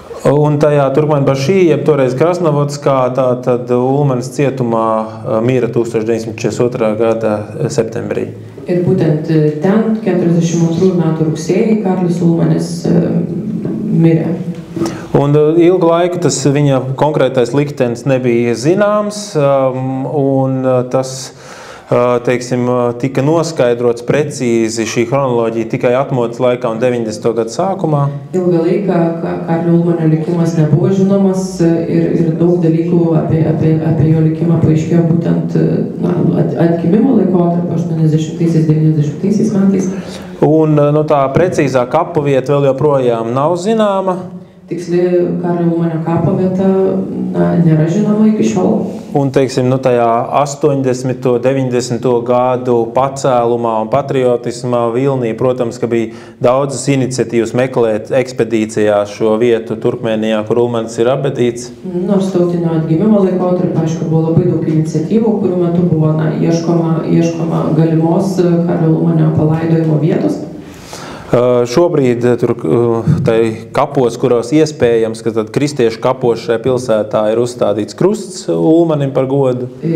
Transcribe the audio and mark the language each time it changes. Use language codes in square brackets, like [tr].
[lv] Un tajā Turkmenbaši, jeb toreiz Krasnovodskā, tātad Ulmanis cietumā mīra 1942. gada septembrī. [lt] Ir būtent ten 42 metų rugsėjį Karlis Ulmanis mirė. [lv] Un ilgu laiku tas viņa konkrētais liktenis nebija zināms, un tas, teiksim, tika noskaidrots precīzi šī chronoloģija tikai atmodas laikā un 90. gadu sākumā. [lt] Ilgą laiką Karlio Ulmanio likimas nebuvo žinomas ir daug dalykų apie jo likimą paaiškėjo būtent atgimimo laikotarpio 80-90 metais. [lv] Un tā precīzā kapavieta vēl joprojām nav zināma. [lt] Tiksli Karlio Ulmanio kapo vieta nėra žinoma iki šiol. [lv] Un, teiksim, tajā 80. 90. gadu pacēlumā un patriotismā vilnī, protams, ka bija daudzas iniciatīvas meklēt ekspedīcijā šo vietu Turkmēnijā, kur Ulmanis ir apbedīts. [lt] Nors tautinio atgimimo laikotarpio, aišku, buvo labai daug iniciatyvų, kurių metu buvo ieškoma galimos Karlio Ulmanio palaidojimo vietos. [lv] Šobrīd tur tai kapos, kuros iespējams, ka tad kristiešu kapos šajā pilsētā ir uzstādīts krusts Ulmanim par godu.